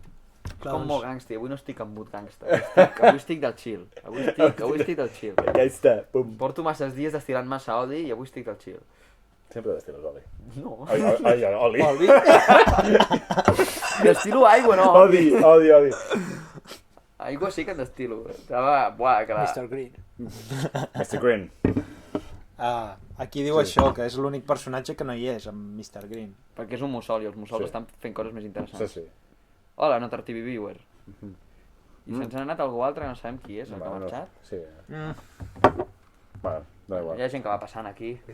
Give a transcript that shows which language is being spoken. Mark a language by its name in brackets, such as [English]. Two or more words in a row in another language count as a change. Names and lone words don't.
[Catalan] Com molt gangsta, avui no estic en [English] mood gangsta, [Catalan] avui estic del chill, avui estic del chill. Ja està, pum. Porto masses dies destil·lant massa odi i avui estic del chill. Sempre destil·les oli. No. Ai, oli. Oli? Destilo aigua, no. Odi. Aigua sí que en destilo. Buah, clar. Mr. Green. Mr. Green. Aquí diu això, que és l'únic personatge que no hi és, amb Mr. Green. Perquè és un mussol i els mussols estan fent coses més interessants. Sí. Hola, Notar TV Viewer. I se'ns ha anat algú altre que no sabem qui és, el que ha marxat. Sí. Bueno, no igual. Hi ha gent que va passant aquí.